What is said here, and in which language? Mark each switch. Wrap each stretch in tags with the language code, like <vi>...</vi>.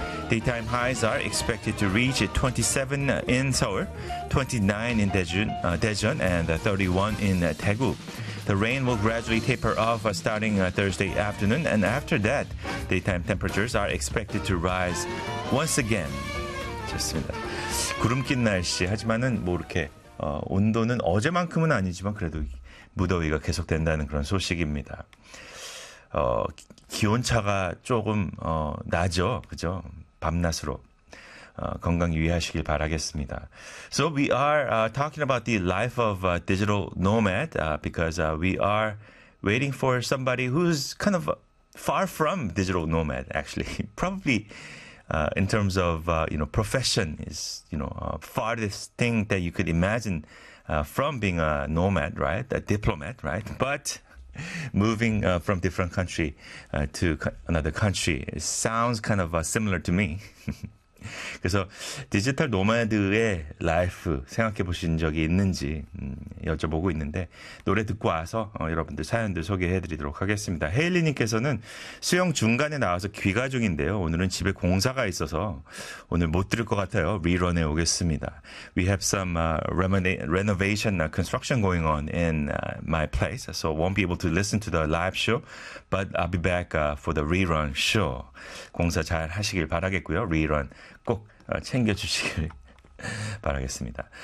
<en>Daytime highs are expected to reach 27 in Seoul, 29 in Daejeon, and 31 in Daegu. The rain will gradually taper off starting Thursday afternoon, and after that, daytime temperatures are expected to rise once again.</en> <ko>좋습니다. 구름 낀 날씨, 하지만은 뭐 이렇게 온도는 어제만큼은 아니지만 그래도 무더위가 계속된다는 그런 소식입니다. 기온차가 조금 나죠, 그죠? 밤낮으로 건강 유의하시길 바라겠습니다.</ko> <en>So we are talking about the life of a digital nomad because we are waiting for somebody who's kind of far from digital nomad, actually. Probably in terms of, you know, profession is, you know, farthest thing that you could imagine from being a nomad, right? A diplomat, right? But moving from different country to another country, it sounds kind of similar to me.</en> <ko>그래서 디지털 노마드의 라이프 생각해 보신 적이 있는지 여쭤보고 있는데, 노래 듣고 와서 여러분들 사연들 소개해 드리도록 하겠습니다. 헤일리 님께서는 수영 중간에 나와서 귀가 중인데요. 오늘은 집에 공사가 있어서 오늘 못 들을 것 같아요. 리런에 오겠습니다.</ko> <en>We have some renovation construction going on in my place, so won't be able to listen to the live show, but I'll be back for the rerun show.</en> <ko>공사 잘 하시길 바라겠고요. 리런 꼭 챙겨주시길 바라겠습니다.</ko>